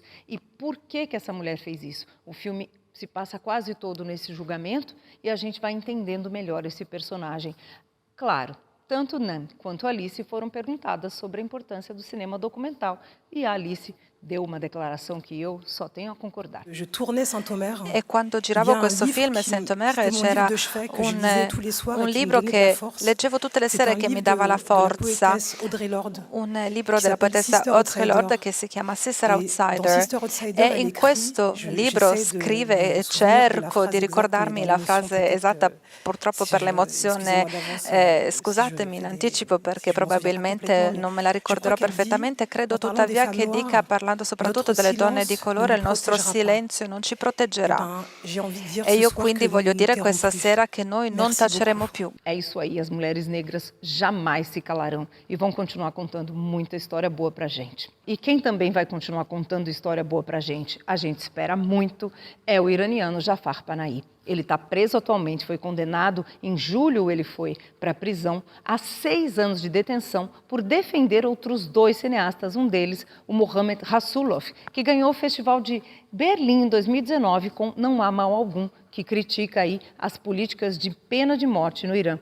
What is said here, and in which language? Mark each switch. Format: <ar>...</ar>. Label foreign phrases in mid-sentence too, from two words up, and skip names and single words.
<pt>E por que essa mulher fez isso? O filme se passa quase todo nesse julgamento e a gente vai entendendo melhor esse personagem. Claro, tanto Nan quanto Alice foram perguntadas sobre a importância do cinema documental e a Alice deu uma declaração que eu só tenho a concordar.</pt> <it>E quando giravo questo film, Saint-Omer, c'era un libro che leggevo tutte le sere che mi dava la forza, un libro della poetessa Audre Lorde che si chiama Sister Outsider, e in questo libro scrive, e cerco di ricordarmi la frase esatta, purtroppo per l'emozione, scusatemi in anticipo perché probabilmente non me la ricorderò perfettamente, credo tuttavia che dica, parlando soprattutto delle donne di colore, il nostro silenzio non ci proteggerà. E io quindi voglio dire questa sera che noi non taceremo più.</it> <pt>É isso aí, as mulheres negras jamais se calarão e vão continuar contando muita história boa pra gente. E quem também vai continuar contando história boa pra gente, a gente espera muito, é o iraniano Jafar Panahi. Ele está preso atualmente, foi condenado, em julho ele foi para a prisão, a 6 anos de detenção por defender outros 2 cineastas, um deles, o Mohamed Rasulov, que ganhou o Festival de Berlim em 2019 com Não Há Mal Algum, que critica aí as políticas de pena de morte no Irã.</pt>